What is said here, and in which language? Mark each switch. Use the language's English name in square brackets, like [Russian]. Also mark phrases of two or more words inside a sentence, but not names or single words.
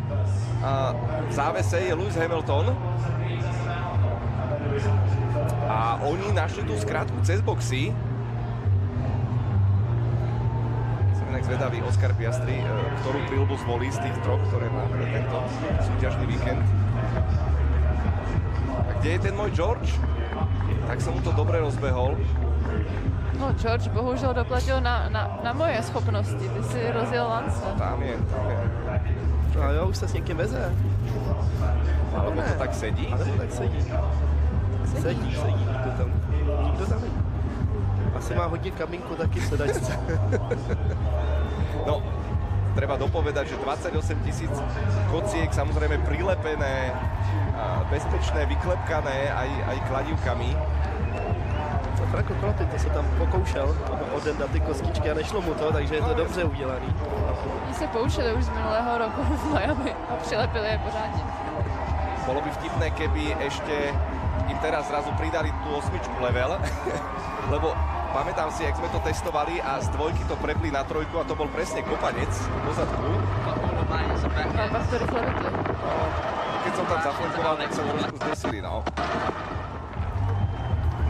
[Slovak] V závese je Lewis Hamilton. A oni našli tú skratku cez boxy. Som inak zvedavý, Oscar Piastri, ktorú prilbu zvolí z tých troch, ktoré má pre tento súťažný víkend. A kde je ten môj George? Tak som mu to dobre rozbehol. [Czech] No, George bohužel doplatil na moje schopnosti. Ty si rozjel Lance. Tam je. No jo, už se s někým veze. [Slovak] Alebo to tak sedí? [Czech] Alebo tak sedí. Sedí. Nikdo tam není. Asi má hodně kamínku taky v sedačce. [Slovak] No, treba dopovedať, že 28 000 kociek, samozrejme prilepené, bezpečné, vyklepkané aj kladívkami. [Czech] Franco Colapinto se tam pokoušel odendat ty kostičky a nešlo mu to, takže je to dobře udělaný. Oni se poučili už z minulého roku v Miami a přilepili je pořádně. [Slovak] Bolo by vtipné, keby ešte im teraz zrazu pridali tú 8 level, lebo pamätám si, jak sme to testovali a z dvojky to prepli na trojku a to bol presne kopanec do zadku. [Czech] A pak to rychle vypli. [Slovak] Keď som tam zaflankoval, tak sa trošku zdesili, no.